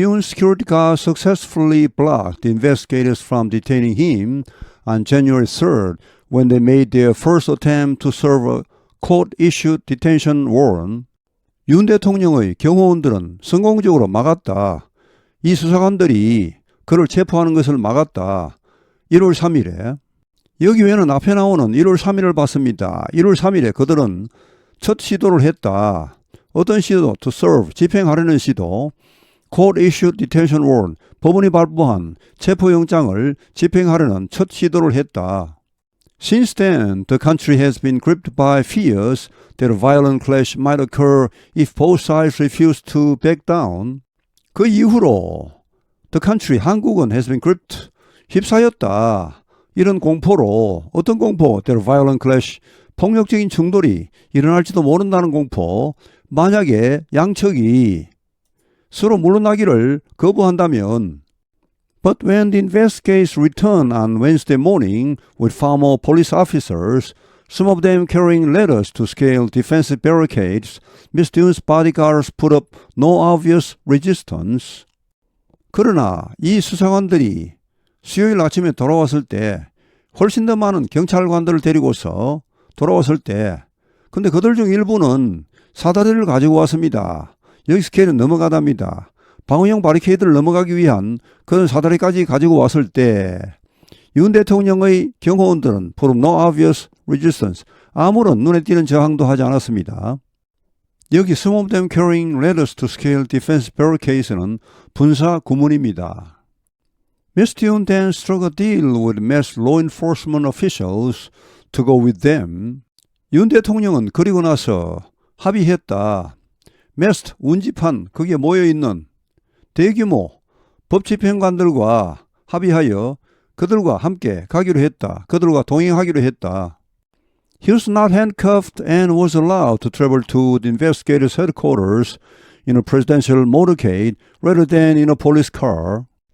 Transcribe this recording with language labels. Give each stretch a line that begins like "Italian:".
English: Yoon's security guard successfully blocked the investigators from detaining him on January 3rd when they made their first attempt to serve a court-issued detention warrant.
Korean: 윤 대통령의 경호원들은 성공적으로 막았다. 이 수사관들이 그를 체포하는 것을 막았다. 1월 3일에. 여기 외에는 앞에 나오는 1월 3일을 봤습니다. 1월 3일에 그들은 첫 시도를 했다. 어떤 시도?
English: To serve,
Korean: 집행하려는 시도.
English: Court-issued detention warrant,
Korean: 법원이 발부한 체포영장을 집행하려는 첫 시도를 했다.
English: Since then, the country has been gripped by fears that a violent clash might occur if both sides refuse to back down.
Korean: 그 이후로 the country, 한국은
English: has been gripped,
Korean: 휩싸였다. 이런 공포로, 어떤 공포?
English: That a violent clash,
Korean: 폭력적인 충돌이 일어날지도 모른다는 공포. 만약에 양측이 서로 물러나기를 거부한다면,
English: but when the investigators returned on Wednesday morning with far more police officers, some of them carrying ladders to scale defensive barricades, Mr. Yoon's bodyguards put up no obvious resistance.
Korean: 그러나 이 수사관들이 수요일 아침에 돌아왔을 때 훨씬 더 많은 경찰관들을 데리고서 돌아왔을 때, 근데 그들 중 일부는 사다리를 가지고 왔습니다. 여기 스케일은 넘어가답니다. 방어용 바리케이드를 넘어가기 위한 그런 사다리까지 가지고 왔을 때 윤 대통령의 경호원들은
English: put up no obvious resistance,
Korean: 아무런 눈에 띄는 저항도 하지 않았습니다. 여기
English: some of them carrying ladders to scale defense barricades
Korean: 는 분사 구문입니다. Mr.
English: Yoon then struck a deal with masked law enforcement officials to go with them.
Korean: 윤 대통령은 그리고 나서 합의했다. masked 운집한 거기에 모여있는 대규모 법집행관들과 합의하여 그들과 함께 가기로 했다. 그들과 동행하기로 했다.
English: He was not handcuffed and was allowed to travel to the investigators' headquarters in a presidential motorcade rather than in a police car.